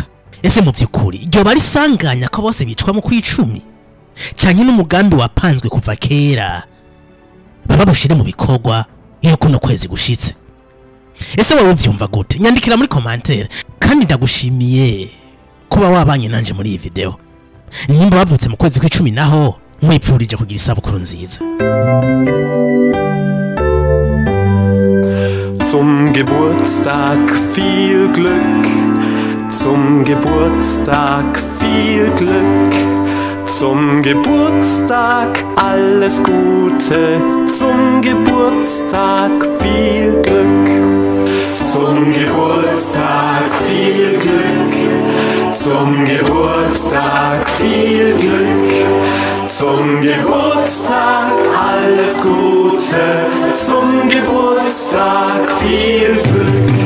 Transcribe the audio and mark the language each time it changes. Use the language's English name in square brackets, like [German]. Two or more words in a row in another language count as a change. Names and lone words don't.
[Rundi] Ese mu by'ukuri iryo bari sanganya ko bose bicwa mu kwicumi, cyane n'umugambi wapanzwe kuva kera baba bushire mu bikorwa iyo kuno kwezi gushitse? Ese wowe uvyumva gute? Nyandikira muri commentaire, kandi ndagushimiye kuba wabanye nanje muri iyi video. Nimba bavutse mu kwezi kw'icumi naho mwipfurije kugira isabukuru nziza. [German] Zum Geburtstag viel Glück, zum Geburtstag viel Glück, zum Geburtstag alles Gute, zum Geburtstag viel Glück, zum Geburtstag viel Glück, zum Geburtstag viel Glück, zum Geburtstag alles Gute, zum Geburtstag viel Glück.